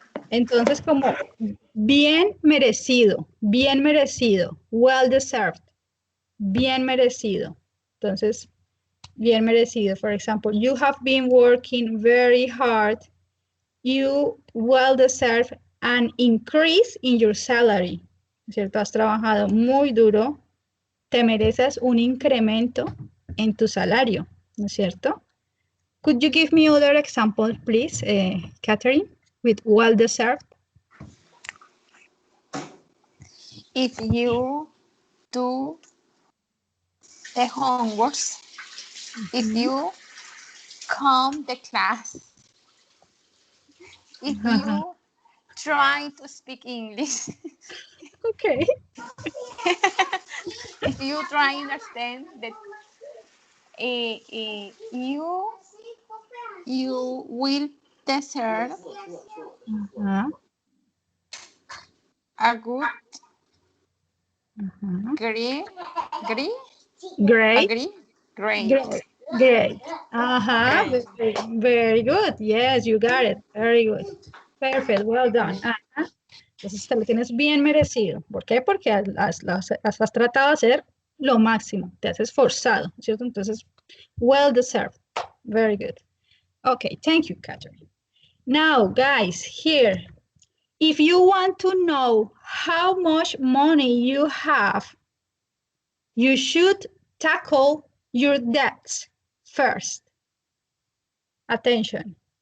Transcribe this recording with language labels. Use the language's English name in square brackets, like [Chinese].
[Spanish] Entonces, como bien merecido, [English] well deserved, [Spanish] bien merecido. Entonces, bien merecido. [English] For example, you have been working very hard. You well deserve an increase in your salary. [Spanish] ¿Cierto? Has trabajado muy duro. Te mereces un incremento en tu salario, ¿no es cierto? [English] Could you give me other example, please, Catherine, with well deserved? If you do the homeworks, if you come the class, if you try to speak English, Okay. if you try to understand that you will deserve a good grade, Great. agree, great. Great. Great. Great. Very, very good. Yes, you got it. Very good. Perfect. Well done. [Spanish] Entonces te lo tienes bien merecido. ¿Por qué? Porque has tratado de hacer lo máximo. Te has esforzado, ¿cierto? [English] Entonces, well deserved. Very good. Okay, thank you, Catherine. Now, guys, here, if you want to know how much money you have, you should tackle your debts first. Attention.